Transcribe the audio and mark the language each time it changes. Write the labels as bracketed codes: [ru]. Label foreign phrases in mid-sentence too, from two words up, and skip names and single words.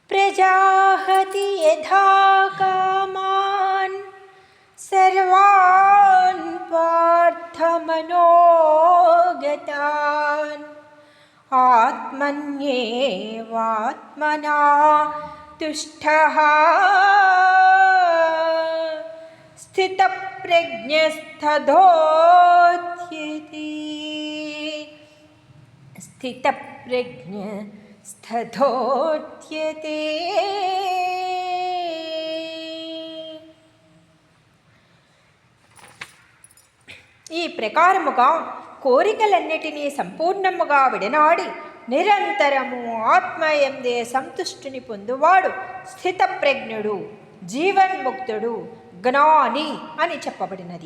[sa] यजाहति यथा कामान् सर्वान् पार्थमनोगतान् आत्मन्येवात्मना तुष्टः स्थितप्रज्ञस्तथोच्यते। स्थितप्रज्ञस्तथोच्यते। [te] ఈ ప్రకారముగా కోరికలన్నిటినీ సంపూర్ణముగా విడనాడి నిరంతరము ఆత్మయందే సంతుష్టిని పొందువాడు స్థితప్రజ్ఞుడు, జీవన్ముక్తుడు, జ్ఞాని అని చెప్పబడినది.